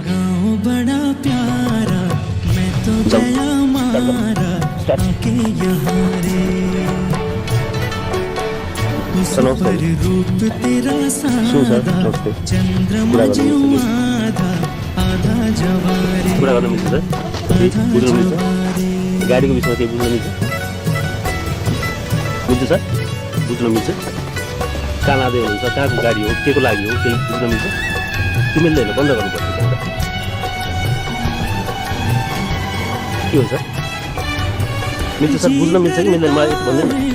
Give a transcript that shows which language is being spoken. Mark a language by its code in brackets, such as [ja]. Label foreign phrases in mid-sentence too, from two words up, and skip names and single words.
[hi] बड़ा प्यारा मैं तो गया मारा के यहाँ रे उस पर रूप तेरा सादा चंद्रमा जो आधा आधा जवारे [ne] कुरा गर्न मिल्छ सर बुझ्न मिल्छ गाडीको विषयमा केही बुझ्न मिल्छ बुझ्छ सर बुझ्न मिल्छ कहाँ लाँदै हुनुहुन्छ कहाँको गाडी हो के को लागि हो केही बुझ्न मिल्छ कि मिल्दैन बन्द गर्नुपर्छ के हो सर मिल्छ सर बुझ्न मिल्छ कि मिल्दैन मलाई भन्दैन